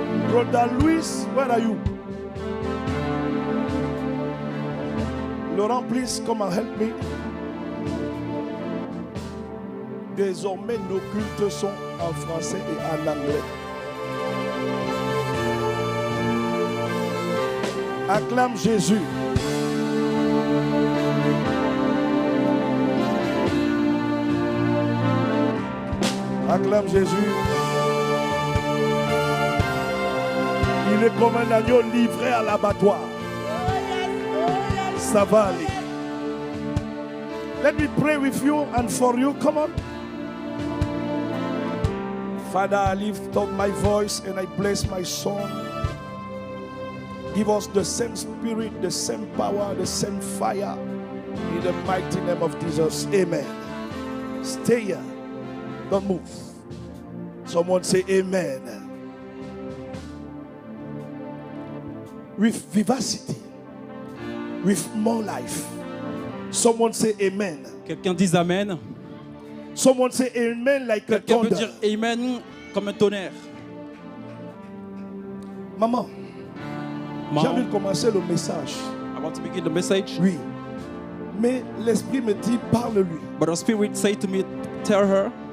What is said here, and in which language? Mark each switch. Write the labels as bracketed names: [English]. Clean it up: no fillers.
[English] Brother Luis, where are you? Laurent, please come and help me. [French] Désormais, nos cultes sont en français et en anglais. Acclame Jésus. Acclame Jésus. Il est comme un agneau livré à l'abattoir. Ça va aller. [English] Let me pray with you and for you. Come on. Father, I lift up my voice and I bless my song. Give us the same spirit, the same power, the same fire. In the mighty name of Jesus. Amen. Stay here. Don't move. Someone say amen. With vivacity. With more life. Someone say amen. [French] Quelqu'un dise amen. [English] Someone say amen like a [French] Quelqu'un peut [English] thunder. [French] dire amen comme un tonnerre. Maman, j'ai envie de commencer le message. [English] I want to begin the message. [French] Oui. Mais l'esprit me dit, parle-lui. [English] But the Spirit say to me, tell her.